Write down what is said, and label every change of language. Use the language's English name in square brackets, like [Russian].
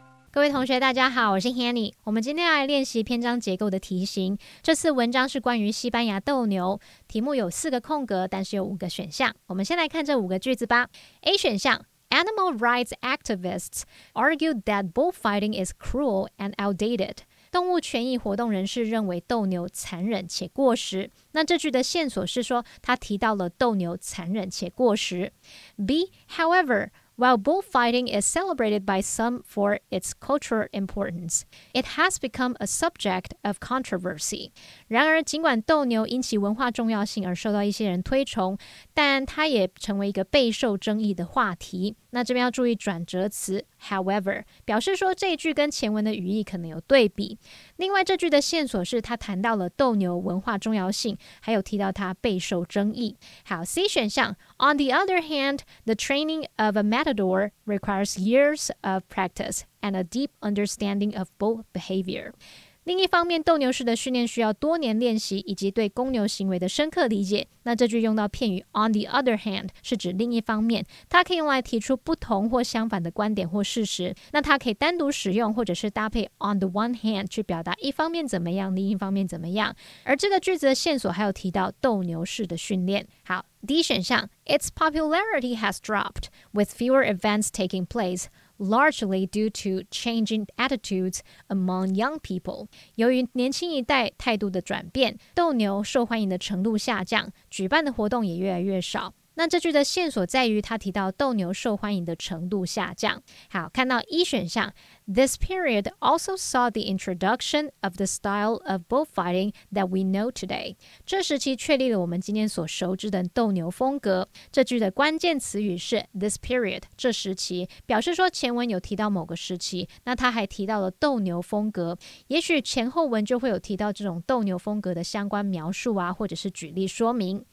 [Chinese] 各位同学大家好，我是 Hanny。我们今天要来练习篇章结构的题型。这次文章是关于西班牙斗牛，题目有4个空格，但是有5个选项。我们先来看这5个句子吧。 [English] A [Chinese] 选项 [English] Animal rights activists argued that bullfighting is cruel and outdated. [Chinese] 动物权益活动人士认为斗牛残忍且过时。那这句的线索是说，他提到了斗牛残忍且过时。 [English] B, however, while bullfighting is celebrated by some for its cultural importance, it has become a subject of controversy. [Chinese] 然而，尽管斗牛因其文化重要性而受到一些人推崇，但它也成为一个备受争议的话题。那这边要注意转折词 however， 表示说这一句跟前文的语义可能有对比。另外，这句的线索是他谈到了斗牛文化重要性，还有提到它备受争议。好 ，C 选项 [English] On the other hand, the training of a matador requires years of practice and a deep understanding of bull behavior. [Chinese] 另一方面，斗牛士的训练需要多年练习，以及对公牛行为的深刻理解。那这句用到片语 on the other hand 是指另一方面，它可以用来提出不同或相反的观点或事实。那它可以单独使用，或者是搭配 on the one hand 去表达一方面怎么样，另一方面怎么样。而这个句子的线索还有提到斗牛士的训练。好， D 选项 [English] Its popularity has dropped, with fewer events taking place.Largely due to changing attitudes among young people. [Chinese] 由于年轻一代态度的转变，斗牛受欢迎的程度下降，举办的活动也越来越少。那这句的线索在于他提到斗牛受欢迎的程度下降。好，看到一选项 [English] This period also saw the introduction of the style of bullfighting that we know today. [Chinese] 这时期确立了我们今天所熟知的斗牛风格。这句的关键词语是 this period 这时期，表示说前文有提到某个时期，那他还提到了斗牛风格，也许前后文就会有提到这种斗牛风格的相关描述啊，或者是举例说明。